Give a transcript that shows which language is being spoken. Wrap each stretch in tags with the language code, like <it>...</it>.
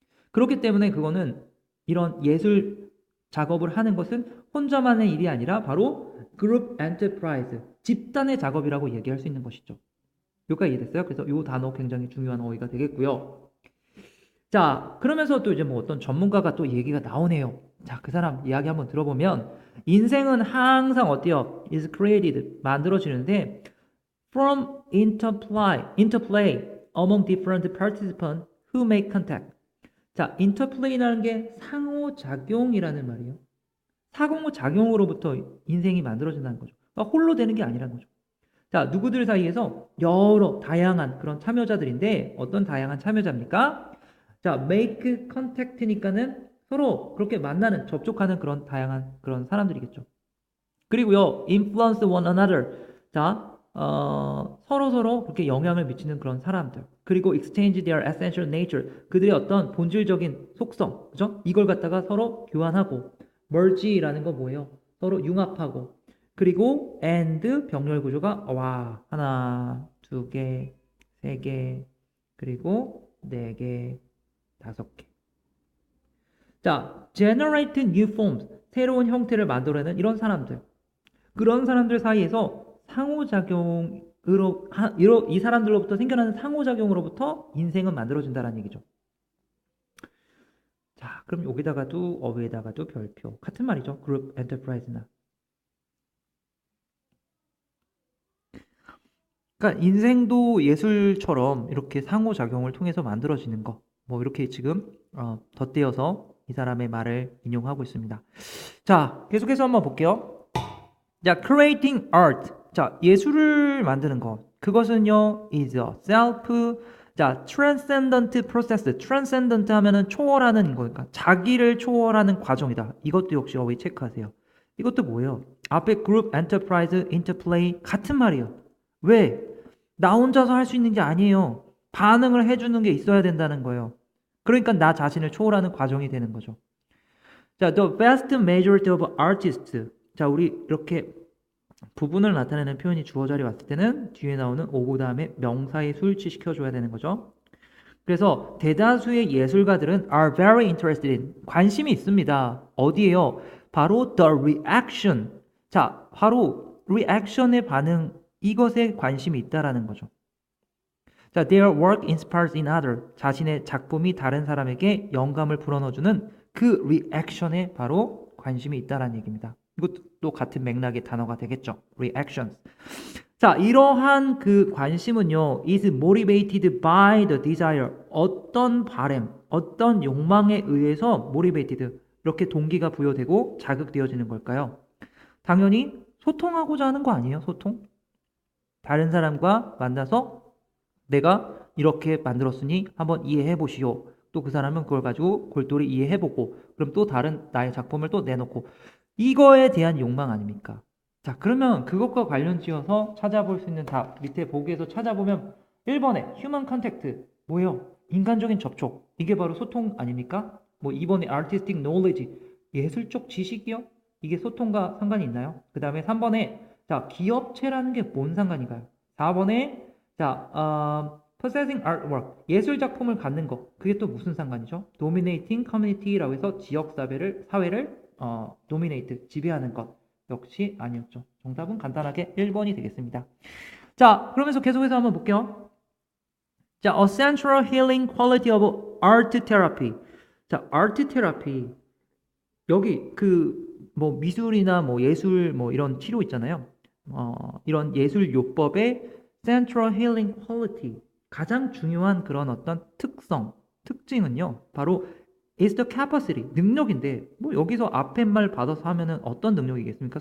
<ko>그렇기 때문에 그거는 이런 예술 작업을 하는 것은 혼자만의 일이 아니라 바로 그룹 엔터프라이즈, 집단의 작업이라고 얘기할 수 있는 것이죠. 여기까지 이해됐어요? 그래서 이 단어 굉장히 중요한 어휘가 되겠고요. 자, 그러면서 또 이제 뭐 어떤 전문가가 또 얘기가 나오네요. 자, 그 사람 이야기 한번 들어보면 인생은 항상 어때요?</ko> <en>is created,</en> <ko>만들어지는데</ko> <en>from interplay among different participants who make contact.</en> <ko>자, interplay라는 게 상호작용이라는 말이에요. 상호작용으로부터 인생이 만들어진다는 거죠. 그러니까 홀로 되는 게 아니라는 거죠. 자, 누구들 사이에서 여러 다양한 그런 참여자들인데 어떤 다양한 참여자입니까? 자, make contact니까는 서로 그렇게 만나는, 접촉하는 그런 다양한 그런 사람들이겠죠. 그리고요,</ko> <en>influence one another.</en> <ko>자, 서로 그렇게 영향을 미치는 그런 사람들.</ko> <en>그리고 exchange their essential nature.</en> <ko>그들의 어떤 본질적인 속성, 그죠? 이걸 갖다가 서로 교환하고,</ko> <en>merge</en> <ko>라는 거 뭐예요? 서로 융합하고. 그리고 and 병렬 구조가 와, 하나, 두 개, 세 개, 그리고 네 개, 다섯 개.</ko> <en>자, generate new forms.</en> <ko>새로운 형태를 만들어내는 이런 사람들. 그런 사람들 사이에서 상호작용으로 이 사람들로부터 생겨나는 상호작용으로부터 인생은 만들어진다는 얘기죠. 자, 그럼 여기다가도 어휘에다가도 별표 같은 말이죠. 그룹 엔터프라이즈나. 그러니까 인생도 예술처럼 이렇게 상호작용을 통해서 만들어지는 거. 뭐 이렇게 지금 덧대어서 이 사람의 말을 인용하고 있습니다. 자, 계속해서 한번 볼게요. 자,</ko> <en>creating art.</en> <ko>자, 예술을 만드는 것. 그것은요,</ko> <en>is a self, 자, transcendent process.</en> <ko>transcendent 하면은 초월하는 거니까 자기를 초월하는 과정이다. 이것도 역시 어휘 체크하세요. 이것도 뭐예요? 앞에 group, enterprise, interplay 같은 말이에요. 왜? 나 혼자서 할 수 있는 게 아니에요. 반응을 해주는 게 있어야 된다는 거예요. 그러니까 나 자신을 초월하는 과정이 되는 거죠.</ko> <en>자, the vast majority of artists.</en> <ko>자, 우리 이렇게 부분을 나타내는 표현이 주어 자리에 왔을 때는 뒤에 나오는 오고 다음에 명사에 수일치시켜줘야 되는 거죠. 그래서 대다수의 예술가들은</ko> <en>are very interested in,</en> <ko>관심이 있습니다. 어디에요?</ko> <en>바로 the reaction.</en> <ko>자, 바로 reaction의 반응, 이것에 관심이 있다라는 거죠.</ko> <en>자, their work inspires in other.</en> <ko>자신의 작품이 다른 사람에게 영감을 불어넣어주는 그 reaction에 바로 관심이 있다라는 얘기입니다. 이것도 같은 맥락의 단어가 되겠죠.</ko> <en>reactions.</en> <ko>자, 이러한 그 관심은요,</ko> <en>is motivated by the desire.</en> <ko>어떤 바램, 어떤 욕망에 의해서</ko> <en>motivated,</en> <ko>이렇게 동기가 부여되고 자극되어지는 걸까요? 당연히 소통하고자 하는 거 아니에요, 소통? 다른 사람과 만나서 내가 이렇게 만들었으니 한번 이해해 보시오. 또 그 사람은 그걸 가지고 골똘히 이해해 보고, 그럼 또 다른 나의 작품을 또 내놓고, 이거에 대한 욕망 아닙니까? 자, 그러면 그것과 관련 지어서 찾아볼 수 있는 답, 밑에 보기에서 찾아보면 1번에</ko> <en>human contact,</en> <ko>뭐예요? 인간적인 접촉. 이게 바로 소통 아닙니까? 뭐 2번에</ko> <en>artistic knowledge,</en> <ko>예술적 지식이요? 이게 소통과 상관이 있나요? 그 다음에 3번에 자, 기업체라는 게 뭔 상관인가요? 4번에 자,</ko> <en>possessing artwork,</en> <ko>예술 작품을 갖는 것, 그게 또 무슨 상관이죠?</ko> <en>dominating community</en> <ko>라고 해서 지역 사회를 dominate, 지배하는 것. 역시 아니었죠. 정답은 간단하게 1번이 되겠습니다. 자, 그러면서 계속해서 한번 볼게요.</ko> <en>자, a central healing quality of art therapy. 자, art therapy.</en> <ko>여기 그 뭐 미술이나 뭐 예술 뭐 이런 치료 있잖아요. 이런 예술 요법의 central healing quality. 가장 중요한 그런 어떤 특징은요. 바로</ko> <en>is the capacity,</en> <ko>능력인데 뭐 여기서 앞에 말 받아서 하면은 어떤 능력이겠습니까?</ko>